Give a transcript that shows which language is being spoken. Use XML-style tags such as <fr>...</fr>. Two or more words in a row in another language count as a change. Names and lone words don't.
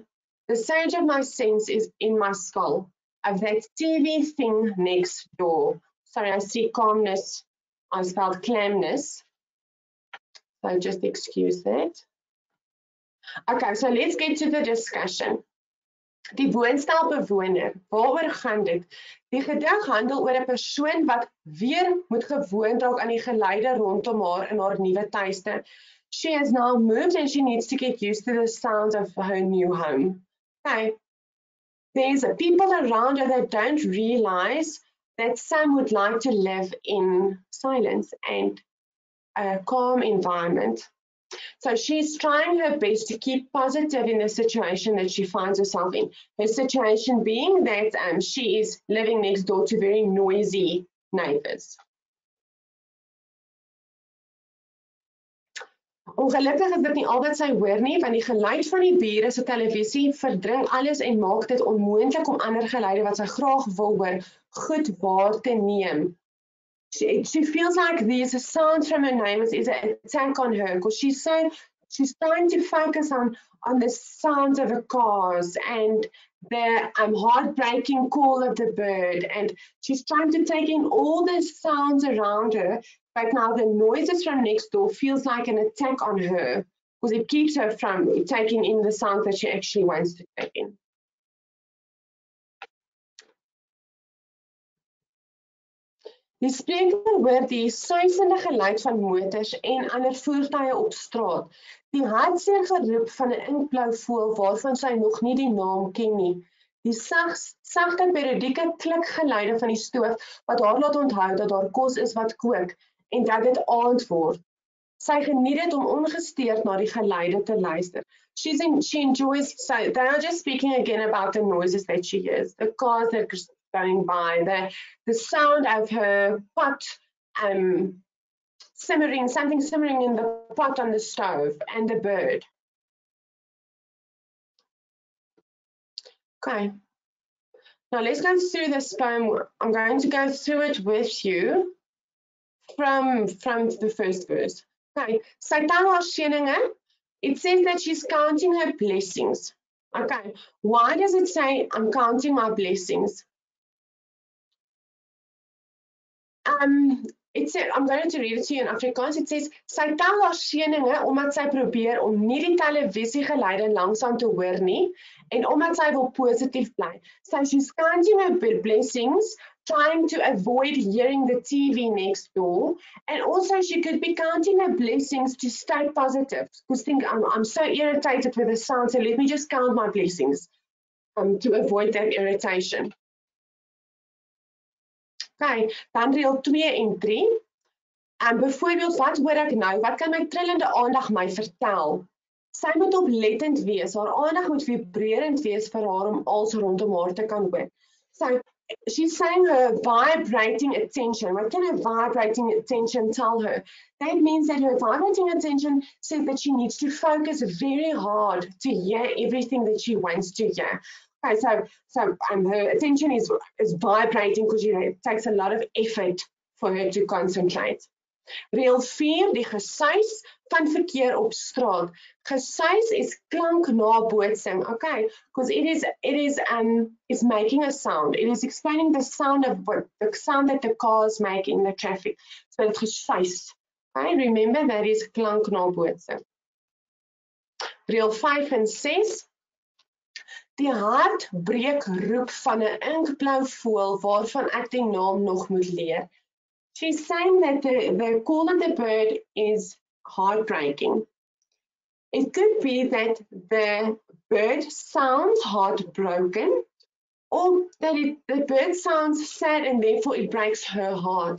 <en>The sage of my sense is in my skull, of that TV thing next door. Sorry, I see calmness. I spelled clamness. So just excuse that. Okay, so let's get to the discussion.</en> <af>Die woonstelbewoner, waaroor gaan dit? Die gedig handel oor 'n persoon wat weer moet gewoond raak aan die geleide rondom haar in haar nuwe tuiste.</af> <en>She has now moved and she needs to get used to the sounds of her new home. Okay. There's people around her that don't realize that some would like to live in silence and a calm environment. So she's trying her best to keep positive in the situation that she finds herself in. Her situation being that she is living next door to very noisy neighbors.</en> <af>Ongelukkig is dit nie al wat sy hoor nie, want die geluid van die bure se televisie verdring alles en maak dit onmoontlik om ander geluide wat sy graag wil hoor, goed waar te neem.</af> <en>She feels like these sounds from her neighbors is an attack on her because she's trying to focus on the sounds of the cars and the heartbreaking call of the bird, and she's trying to take in all the sounds around her, but now the noises from next door feels like an attack on her because it keeps her from taking in the sounds that she actually wants to take in.</en> <af>Die spreker hoor die suisende geluid van motors en ander voertuie op straat. Die hartseer geroep van 'n inkblou voël waarvan sy nog nie die naam ken nie. Die sagte periodieke klikgeluide van die stoof wat haar laat onthou dat daar kos is wat kook en dat dit aand word. Sy geniet dit om ongesteerd na die geluide te luister.</af> <en>She enjoys, so they are just speaking again about the noises that she hears, the cars that going by, the sound of her pot simmering, something simmering in the pot on the stove, and the bird. Okay. Now let's go through this poem. I'm going to go through it with you from the first verse.</en> <af>Okay. Sy tel haar seëninge.</af> <en>It says that she's counting her blessings. Okay. Why does it say I'm counting my blessings? I'm going to read it to you in Afrikaans. It says,</en> <af>sy tel haar seëninge omdat sy probeer om nie die televisiegeluide langsam te hoor nie en omdat sy wil positief bly.</af> <en>So she's counting her blessings, trying to avoid hearing the TV next door, and also she could be counting her blessings to stay positive. Because think, I'm so irritated with the sound, so let me just count my blessings to avoid that irritation.</en> <af>Okay, dan reël 2 en 3. Byvoorbeeld, wat hoor ek nou? Wat kan my trillende aandag my vertel? Sy moet oplettend wees, haar aandag moet vibrerend wees vir haar om alles rondom haar te kan hoor.</af> <en>So, she's saying her vibrating attention. What can her vibrating attention tell her? That means that her vibrating attention says that she needs to focus very hard to hear everything that she wants to hear. Okay, so her attention is vibrating because it takes a lot of effort for her to concentrate.</en> <af>Reël 4, die gesuis van verkeer op straat. Gesuis is klanknabootsing,</af> <en>okay, because it's making a sound. It is explaining the sound that the cars make in the traffic. So it's gesuis. Okay, remember that is klanknabootsing.</en> <af>Reël 5 en 6. Die hartbreekroep van 'n inkblou voël waarvan ek die naam nog moet leer.</af> <en>She's saying that the call of the bird is heartbreaking. It could be that the bird sounds heartbroken, or that the bird sounds sad and therefore it breaks her heart.</en>